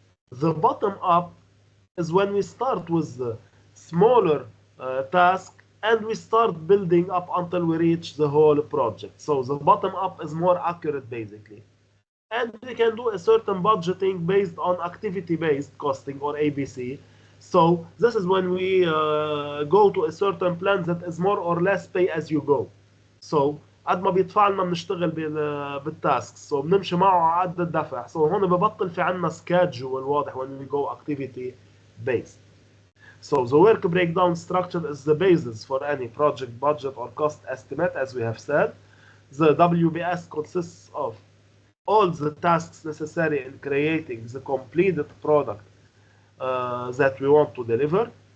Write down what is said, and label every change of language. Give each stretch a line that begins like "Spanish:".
English: The bottom up is when we start with the smaller task and we start building up until we reach the whole project. So the bottom up is more accurate basically. And we can do a certain budgeting based on activity based costing or ABC. So this is when we go to a certain plan that is more or less pay as you go. So
Arabic: قد ما بيدفع لنا بنشتغل بالتاسك، سو بنمشي معه على قد الدفع. سو هون ببطل في عندنا سكادجول واضح
English: when we go activity based. So the work breakdown structure is the basis for any project budget or cost estimate, as we have said. The WBS consists of all the tasks necessary in creating the completed product that we want to deliver.